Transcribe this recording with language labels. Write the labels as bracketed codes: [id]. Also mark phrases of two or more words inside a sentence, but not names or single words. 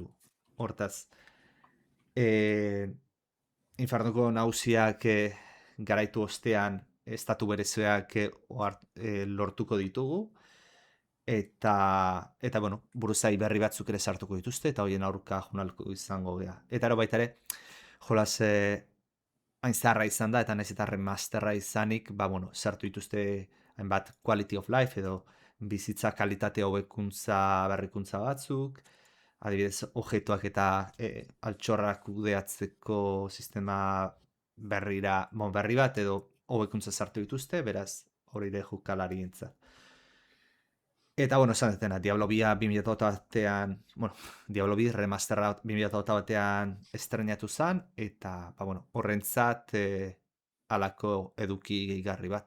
[eu] Hortaz, Infernuko nagusiak garaitu ostean estatu bereziak lortuko ditugu, eta buruzai berri batzuk ere sartuko dituzte, eta horien aurka junalko izango gea. Eta baita ere, jolaz hain zaharra izan da, eta nahiz eta remasterra izanik, sartu dituzte hainbat [en] quality of life [eu] edo bizitza kalitate hobekuntza berrikuntza batzuk, adibidez, objektuak eta altxorrak kudeatzeko sistema berri bat edo hobekuntza sartu dituzte, beraz hori de jokalari entzat. Eta, esan detena, Diablo 2 2008 Diablo 2 remasterra 2008 batean estrenatu zen, eta, horrentzat alako eduki gehigarri bat.